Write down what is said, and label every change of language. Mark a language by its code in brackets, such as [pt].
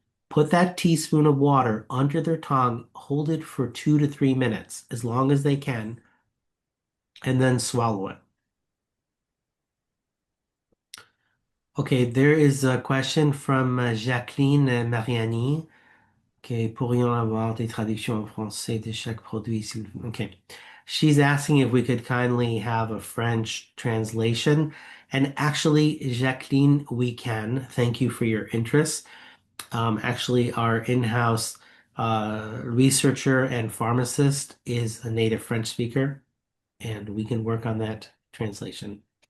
[en] Put that teaspoon of water under their tongue, hold it for 2 to 3 minutes, as long as they can, and then swallow it. Okay, there is a question from Jacqueline Mariani. [fr] Okay, pourrions avoir des traductions en français de chaque produit, s'il vous plaît. Okay. [en] She's asking if we could kindly have a French translation. And actually, Jacqueline, we can. Thank you for your interest. Actually, our in-house researcher and pharmacist is a native French speaker, and we can work on that translation.